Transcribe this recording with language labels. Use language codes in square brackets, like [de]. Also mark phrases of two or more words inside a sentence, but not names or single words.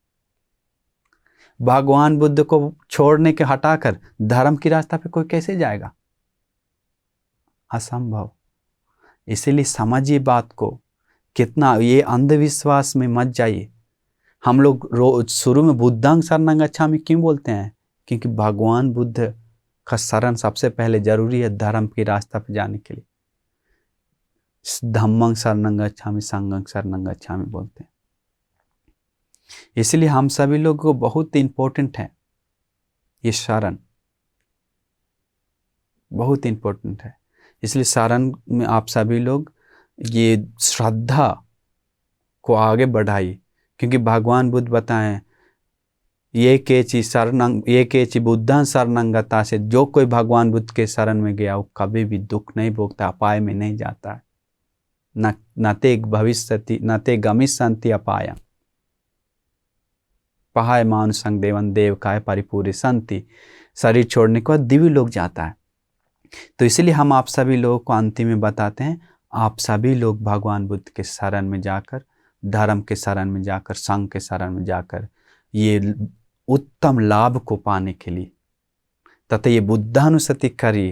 [hi] भगवान बुद्ध को छोड़ने के हटाकर धर्म की रास्ता पे कोई कैसे जाएगा? असंभव। इसीलिए समझिए बात को, कितना ये अंधविश्वास में मत जाइए। हम लोग रोज शुरू में [pi] बुद्धं शरणं गच्छामि [hi] क्यों बोलते हैं? क्योंकि भगवान बुद्ध का शरण सबसे पहले जरूरी है धर्म की रास्ता पे जाने के लिए। [pi] धम्मं शरणं गच्छामि, संघं शरणं गच्छामि [hi] बोलते हैं। इसलिए हम सभी लोगों को बहुत इंपॉर्टेंट है ये शरण, बहुत इंपॉर्टेंट है। इसलिए शरण में आप सभी लोग ये श्रद्धा को आगे बढ़ाइए। क्योंकि भगवान बुद्ध बताएं, [pi] ये केचि बुद्धं शरणं गता से, [hi] जो कोई भगवान बुद्ध के शरण में गया वो कभी भी दुख नहीं भोगता, अपाय में नहीं जाता है। [pi] न ते भविष्यति न ते गमिष्यन्ति अपायं पहाय मानुषं देवं देवकाय परिपूरे संति। [hi] शरीर छोड़ने के बाद दिव्य लोक जाता है। तो इसलिए हम आप सभी लोगों को अंतिम में बताते हैं, आप सभी लोग भगवान बुद्ध के शरण में जाकर, धर्म के शरण में जाकर, संघ के शरण में जाकर ये उत्तम लाभ को पाने के लिए तथा ये बुद्धानुस्मृति करिए।